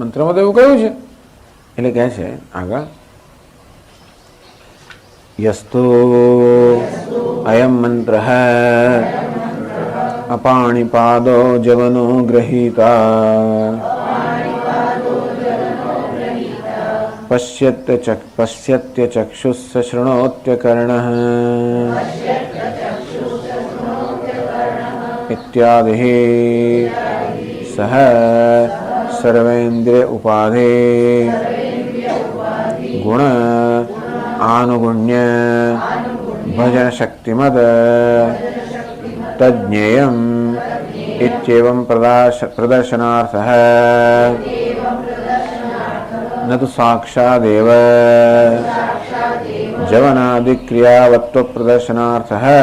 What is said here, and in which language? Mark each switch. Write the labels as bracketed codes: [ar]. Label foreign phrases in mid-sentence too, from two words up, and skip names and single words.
[gu] મંત્રમાં તો એવું કહ્યું છે. એટલે કહે છે આગળ, [sa] यस्तु अयम् [gu] મંત્ર [sa] अपाणिपादो जवनो ग्रहीता पश्यत्यचक्षुः शृणोत्यकर्णः इत्यादि सह सर्वेन्द्रिय उपाधि गुण आनुगुण्य भजन शक्तिमद तज्ञेयम इत्येवं प्रदर्शनार्थः न तो साक्षादेव जवनादि क्रियावत्व प्रदर्शनार्थः